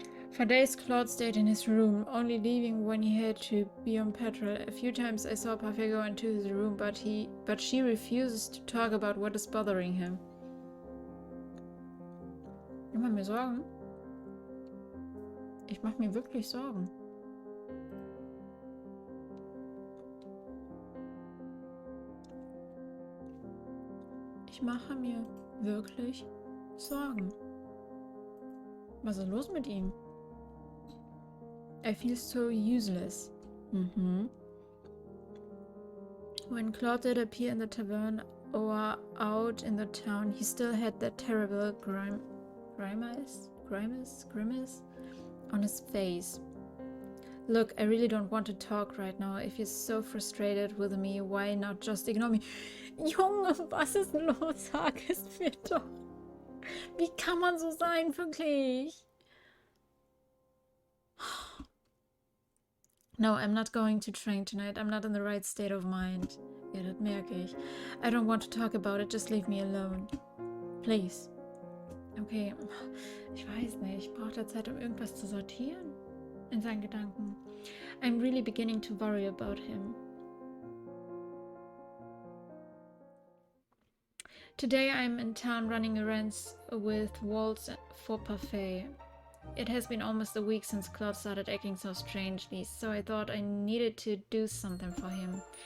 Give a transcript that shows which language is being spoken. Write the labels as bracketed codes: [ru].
[en] For days, Claude stayed in his room, only leaving when he had to be on patrol. A few times I saw Parfait go into his room, but she refuses to talk about what is bothering him. [de] Ich mache mir Sorgen. Ich mache mir wirklich Sorgen. Ich mache mir wirklich Sorgen. Was ist los mit ihm? [en] I feel so useless. When Claude did appear in the tavern or out in the town, he still had that terrible grimace on his face. Look, I really don't want to talk right now. If you're so frustrated with me, why not just ignore me? [de] Junge, was ist los? Sag es mir doch. Wie kann man so sein, wirklich? [en] No, I'm not going to train tonight. I'm not in the right state of mind. [de] Ja, das merke ich. [en] I don't want to talk about it. Just leave me alone. Please. Okay. [de] Ich weiß nicht. Ich brauche da Zeit, um irgendwas zu sortieren in seinen Gedanken. [en] I'm really beginning to worry about him. Today I'm in town running errands with Waltz for Parfait. It has been almost a week since Claude started acting so strangely, so I thought I needed to do something for him.